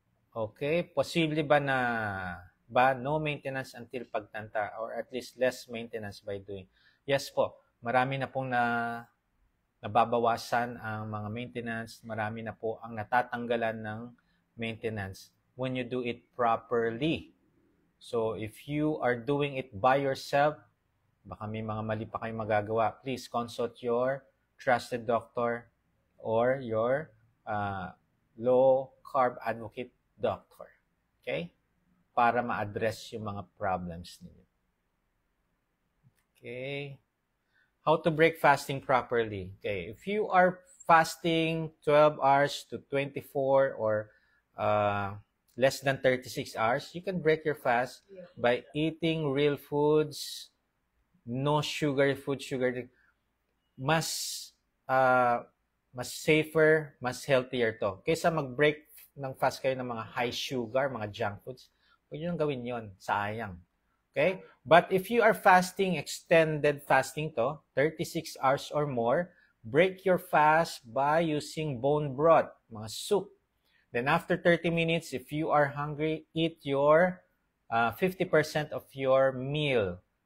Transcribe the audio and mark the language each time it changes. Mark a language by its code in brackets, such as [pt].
[en] Okay, [tl] posible ba [en] no maintenance until pagtanda or at least less maintenance by doing? [tl] Yes po, marami na pong nababawasan ang mga maintenance, marami na po ang natatanggalan ng maintenance [en] when you do it properly. So if you are doing it by yourself, [tl] baka may mga mali pa kayong magagawa, [en] please consult your trusted doctor or your low carb advocate doctor. Okay? [tl] Para ma-address yung mga problems ninyo. Okay. [en] How to break fasting properly. Okay. If you are fasting 12 hours to 24 or less than 36 hours, you can break your fast by eating real foods, no sugary food, mas safer, mas healthier to. [tl] Kaysa mag-break ng fast kayo ng mga high sugar, mga junk foods, huwag nyo nang gawin yon, sayang. Okay? [en] But if you are fasting, extended fasting to, 36 hours or more, break your fast by using bone broth, mga soup. Then after 30 minutes, if you are hungry, eat your 50% of your meal.